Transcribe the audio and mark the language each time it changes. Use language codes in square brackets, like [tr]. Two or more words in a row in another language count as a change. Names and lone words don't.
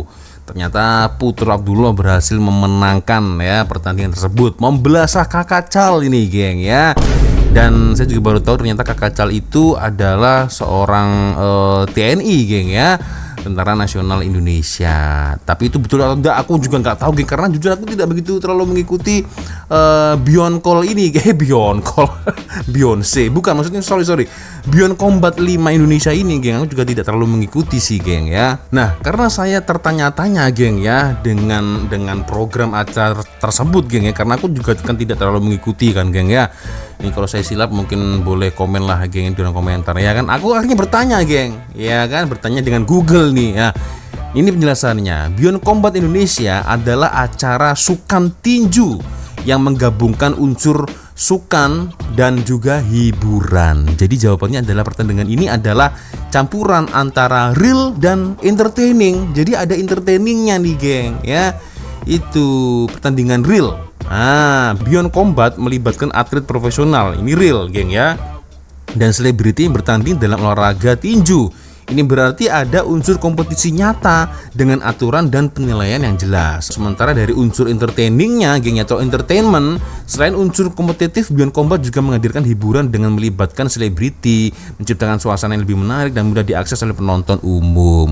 [id] Ternyata Putra Abdullah berhasil memenangkan ya pertandingan tersebut, membelasah Kakak Cal ini, geng, ya. Dan saya juga baru tahu ternyata Kak Kacal itu adalah seorang TNI, geng ya, Tentara Nasional Indonesia. Tapi itu betul atau enggak aku juga nggak tahu, geng, karena jujur aku tidak begitu terlalu mengikuti Beyond Call ini, kayak Beyond Call Beyonce, bukan, maksudnya sorry Beyond Combat 5 Indonesia ini, geng, aku juga tidak terlalu mengikuti sih, geng ya. Nah, karena saya tertanya-tanya, geng ya, dengan program acara tersebut, geng ya, karena aku juga kan tidak terlalu mengikuti kan, geng ya. Ini kalau saya silap mungkin boleh komen lah, geng, di dalam komentar ya kan. Aku akhirnya bertanya, geng, ya kan, bertanya dengan Google nih ya. Ini penjelasannya. Beyond Combat Indonesia adalah acara sukan tinju yang menggabungkan unsur sukan dan juga hiburan. Jadi jawabannya adalah pertandingan ini adalah campuran antara real dan entertaining. Jadi ada entertainingnya nih, geng ya. Itu pertandingan real. Beyond Combat melibatkan atlet profesional. Ini real, geng ya. Dan selebriti yang bertanding dalam olahraga tinju. Ini berarti ada unsur kompetisi nyata dengan aturan dan penilaian yang jelas. Sementara dari unsur entertainingnya, geng, atau entertainment, selain unsur kompetitif, Beyond Combat juga menghadirkan hiburan dengan melibatkan selebriti, menciptakan suasana yang lebih menarik dan mudah diakses oleh penonton umum.